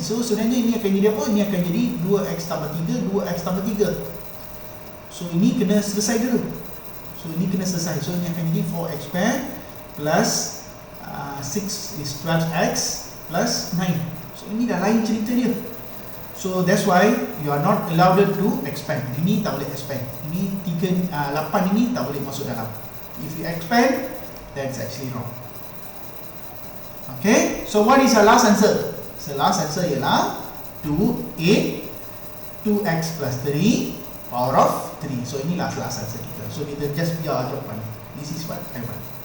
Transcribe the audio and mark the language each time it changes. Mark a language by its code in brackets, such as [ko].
[ms] So sebenarnya ini akan jadi apa? Ini akan jadi 2x tambah 3, 2x tambah 3. So ini kena selesai dulu. So ini kena selesai. So ini akan jadi [en] 4x square plus 6 is 12x plus 9. [ms] So ini dah lain cerita dia. [en] So that's why you are not allowed to expand. [ms] Ini tak boleh expand. Ini 8 ini tak boleh masuk dalam. [en] If you expand, that's actually wrong. Okay, so what is our last answer? [ms] So last answer ialah 2a 2x plus 3 power of 3. So inilah last answer kita. So kita just biar jawapan. [en] This is what I want.